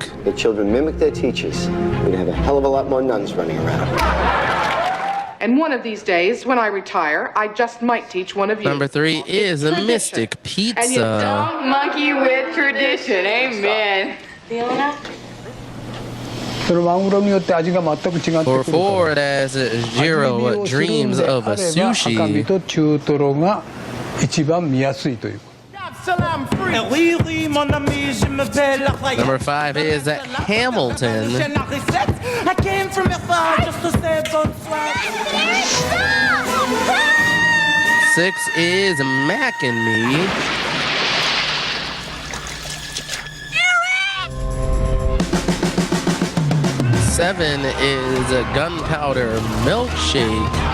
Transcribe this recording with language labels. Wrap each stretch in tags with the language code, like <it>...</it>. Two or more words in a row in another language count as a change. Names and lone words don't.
<en>True, that children mimic their teachers, we'd have a hell of a lot more nuns running around. And one of these days, when I retire, I just might teach one of you. Number 3 is Tradition. Mystic And you Pizza. don't monkey with tradition. Amen. Feeling it?</en> <ja>そのマグロによって味が全く違ってくるから。</ja> <en>For 4, that's Jiro Dreams of a</en> <ja>赤身</ja> <en>Sushi.</en> <ja>と中トロが一番見やすいという。</ja> <en>Salam free.</en> <fr>Oui, oui, mon ami, je m'appelle Lafayette.</fr> <en>Number 5 is Hamilton. I came from your far just to say bonsoir. 6 is Mac and Me. 7 is Gunpowder Milkshake.</en>